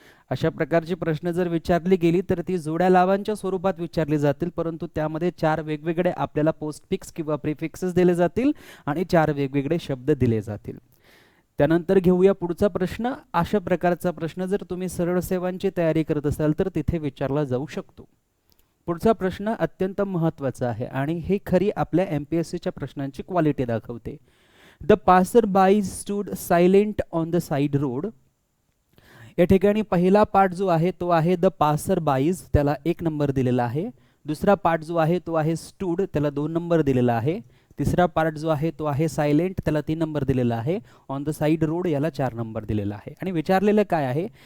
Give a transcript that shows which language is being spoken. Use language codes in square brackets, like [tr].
[mr] अशा प्रकारची प्रश्न जर विचारली गेली तर ती जोड्या लावांच्या स्वरूपात विचारली जातील परंतु त्यामध्ये 4 वेगवेगळे आपल्याला पोस्टफिक्स किंवा प्रिफिक्सेस दिले जातील आणि 4 वेगवेगळे शब्द दिले जातील. त्यानंतर घेऊया पुढचा प्रश्न. अशा प्रकारचा प्रश्न जर तुम्ही सरळ सेवांची तयारी करत असाल तर तिथे विचारला जाऊ शकतो. पुढचा प्रश्न अत्यंत महत्त्वाचा आहे आणि हे खरी आपल्या MPSCच्या प्रश्नांची क्वालिटी दाखवते. [en] The passer by stood silent on the side road. [mr] या ठिकाणी पहिला पार्ट जो आहे तो आहे द पासर बाईज, त्याला 1 नंबर दिलेला आहे. दुसरा पार्ट जो आहे तो आहे स्टूड, त्याला 2 नंबर दिलेला आहे. तिसरा पार्ट जो आहे तो आहे सायलेंट, त्याला 3 नंबर दिलेला आहे. ऑन द साइड रोड याला 4 नंबर दिलेला आहे. आणि विचारलेलं काय आहे?